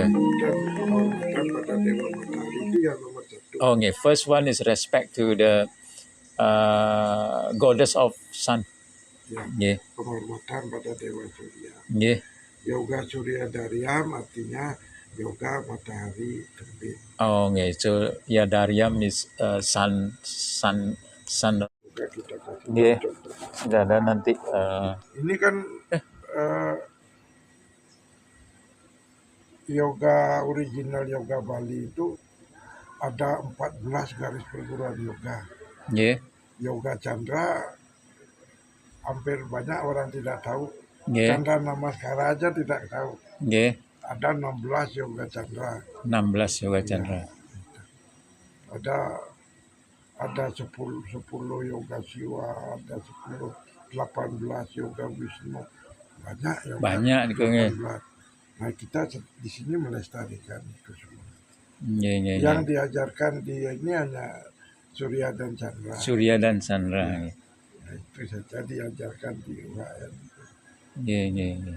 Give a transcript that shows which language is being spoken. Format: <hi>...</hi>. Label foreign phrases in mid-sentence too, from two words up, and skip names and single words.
<id>Penghormatan pada Dewa Matahari itu yang nomor 1.</id> <en>Oh, first one is respect to the goddess of sun.</en> <id>Penghormatan pada Dewa Surya. Yoga Surya Daryam artinya yoga matahari terbit.</id> <en>Oh, so ya Daryam is sun.</en> <id>Yoga kita kasih contoh. Ada nanti. Ini kan yoga original yoga Bali itu ada 14 garis perguruan yoga. Yoga Chandra hampir banyak orang tidak tahu. Chandra Namaskara aja tidak tahu. Ada 16 yoga Chandra. 16 yoga Chandra. Ada 10 yoga Siwa, ada 10 18 yoga Wisnu. Banyak yoga. Banyak nih. Nah, kita di sini melestarikan itu semua. Yang diajarkan di ini hanya Surya dan Chandra. Nah, itu saja diajarkan di UHN. Yang</id>